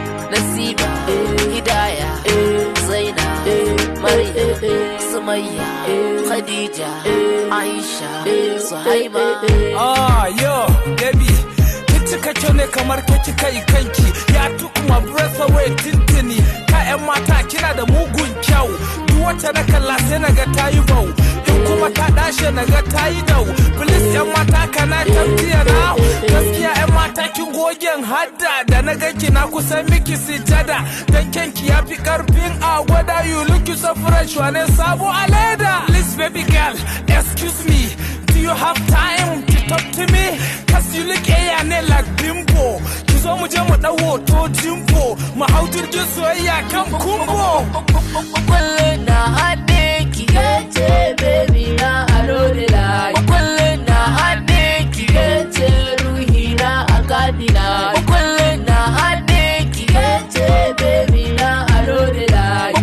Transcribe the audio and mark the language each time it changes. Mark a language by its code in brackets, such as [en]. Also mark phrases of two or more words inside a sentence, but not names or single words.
[ha] Nasiba, Hidaya, Zaina, Maryam, Sumayya, Khadija, Aisha, Suhaiba. [en] Ah, yo, baby. [ha] Kin cika kyau ne kamar ke kika yi kanki. [en] Ya took my breath away tintini. [ha] Ka ƴan mata kina da mugun kyau. Duk wacce na kalla sai na ga ta yi bau. In kuma ta dashe na ga ta yi dau. Please ƴan mata, [en] can I talk to you now? [ha] Gaskiya ƴan mata kin gogen hadda. Da na ganki na kusa miki sujada. Dan kyanki ya fi ƙarfin a gwada. [en] You look so fresh, [ha] wane sabo a leda. [en] Please baby girl, excuse me. Do you have time to talk to me? 'Cause you look air ne like bimbo. [ha] Ki zo mu je mu ɗau hoto jimbo. Mu hau jirgin soyayya kan kumbo. Kullum na hannunki, ke ce baby na aro da layi. Kullum na hannunki, ke ce ruhi na a kanina. Kullum na hannunki, ke ce baby na aro da layi.